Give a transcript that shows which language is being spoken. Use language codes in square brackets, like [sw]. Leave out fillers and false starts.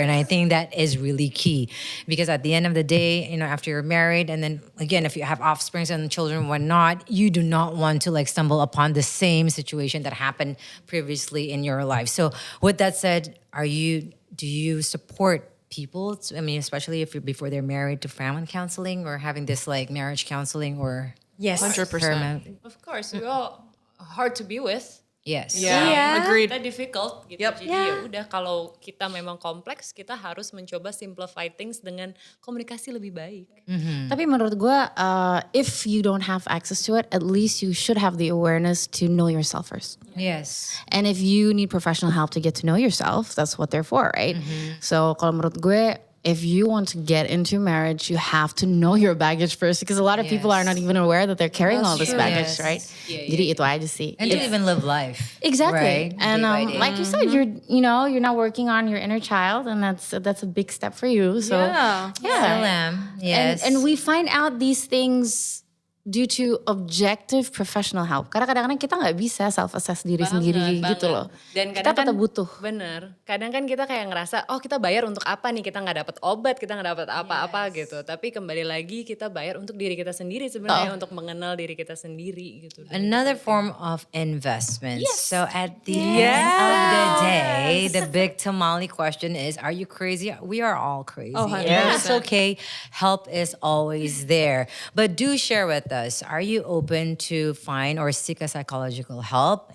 [en] And I think that is really key because at the end of the day, after you're married, and then again, if you have offsprings and children and whatnot, you do not want to like stumble upon the same situation that happened previously in your life. So with that said, do you support people? I mean, especially if you're before they're married, to family counseling or having this like marriage counseling or Yes. 100%. Of course, we all hard to be with. yes. Yeah, agreed. [id] Kita difficult gitu. [en] Yep. [id] Jadi ya udah kalau kita memang kompleks, kita harus mencoba [en] simplify things [id] dengan komunikasi lebih baik. Tapi menurut gue, [en] if you don't have access to it, at least you should have the awareness to know yourself first. Yes. And if you need professional help to get to know yourself, that's what they're for, right? [id] So kalau menurut gue, [en] if you want to get into marriage, you have to know your baggage first because a lot of people are not even aware that they're carrying all this baggage, right? [id] Jadi itu aja sih. [en] And to even live life. Exactly. Right? And Day by day. like you said, you're not working on your inner child, and that's a big step for you. So yeah. Salam. Yes. And we find out these things due to objective professional help. [id] Karena kadang-kadang kita nggak bisa self-assess diri sendiri gitu loh. Dan kita kadang tetap kan butuh. Bener. Kadang kan kita kayak ngerasa, oh kita bayar untuk apa nih? Kita nggak dapat obat, kita nggak dapat apa-apa gitu. Tapi kembali lagi kita bayar untuk diri kita sendiri sebenarnya, untuk mengenal diri kita sendiri gitu. [en] Another form of investment. So at the end of the day, the big tamale question is, are you crazy? We are all crazy. And that's okay. Help is always there. But do share with us, are you open to find or seek a psychological help?